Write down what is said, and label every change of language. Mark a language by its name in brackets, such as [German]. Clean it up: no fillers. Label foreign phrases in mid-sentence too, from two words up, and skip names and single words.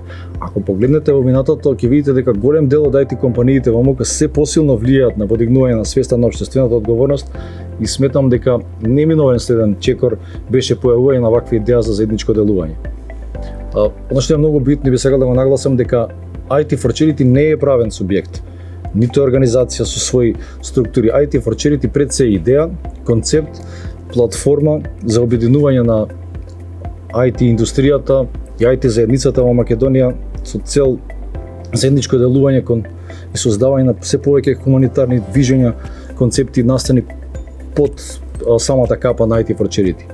[Macedonian] Ако погледнете во минатото, ќе видите дека голем дел од IT компаниите во МК се посилно влијаат на подигнување на свеста на општествената одговорност и сметам дека неминовен следен чекор беше појавување на вакви идеја за заедничко делување. Она што е многу битно и би сакал да го нагласам дека IT for Charity не е правен субјект, ниту организација со своји структури. IT for Charity пред се идеја, концепт, платформа за обединување на IT индустријата и IT заедницата во Македонија со цел заедничко делување и создавање на се повеќе хуманитарни движења, концепти настани под самата капа на IT for Charity.